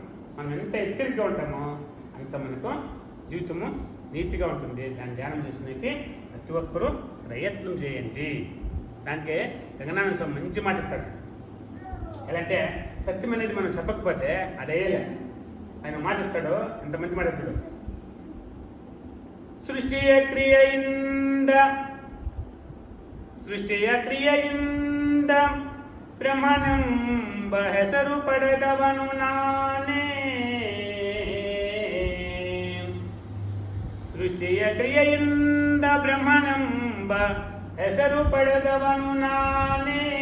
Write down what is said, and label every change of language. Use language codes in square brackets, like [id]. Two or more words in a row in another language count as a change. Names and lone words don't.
[te] మనం ఎంత హెచ్చరికగా ఉంటామో అంత మనకు జీవితము నీట్గా ఉంటుంది. దాన్ని ధ్యానం చేసుకునేకి ప్రతి ఒక్కరూ ప్రయత్నం చేయండి. దానికి జగన్నాథ స్వామి మంచి మాట చెప్తాడు. ఎలా అంటే సత్యం అనేది మనం చెప్పకపోతే అది అయ్యేలే. ఆయన మాట చెప్తాడు, ఎంత మంచి మాట చెప్తాడు. [kn] ಸೃಷ್ಟಿಯ ಕ್ರಿಯೆಯಿಂದ ಬ್ರಹ್ಮನೆಂಬ ಹೆಸರು ಪಡೆದವನು ನಾನೇ. ಸೃಷ್ಟಿಯ ಕ್ರಿಯೆಯಿಂದ ಬ್ರಹ್ಮನೆಂಬ ಹೆಸರು ಪಡೆದವನು ನಾನೇ.